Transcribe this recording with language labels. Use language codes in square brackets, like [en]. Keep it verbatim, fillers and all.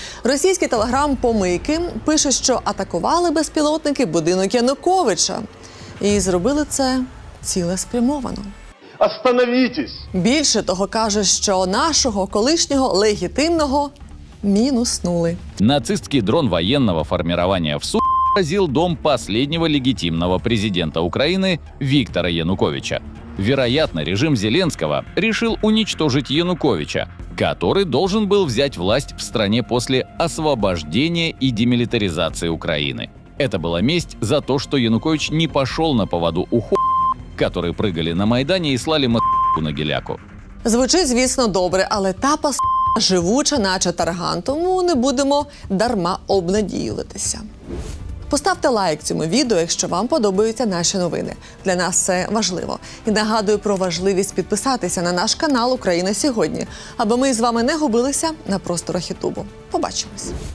[uk] Російський телеграм «Помийки» пише, що атакували безпілотники будинок Януковича. І зробили це цілеспрямовано. Остановіться! Більше того, каже, що нашого колишнього легітимного мінуснули. [ru] Нацистский дрон военного формирования в Су поразил дом последнего легитимного президента Украины Виктора Януковича. Вероятно, режим Зеленского решил уничтожить Януковича, который должен был взять власть в стране после освобождения и демилитаризации Украины. Это была месть за то, что Янукович не пошел на поводу у ху**, которые прыгали на Майдане и слали м***ку на геляку. [uk] Звучить, звісно, добре, але та пас*** живуча, наче тарган, тому не будемо дарма обнадіюватися. Поставте лайк цьому відео, якщо вам подобаються наші новини. Для нас це важливо. І нагадую про важливість підписатися на наш канал «Україна сьогодні», аби ми з вами не губилися на просторах Ютубу. Побачимось!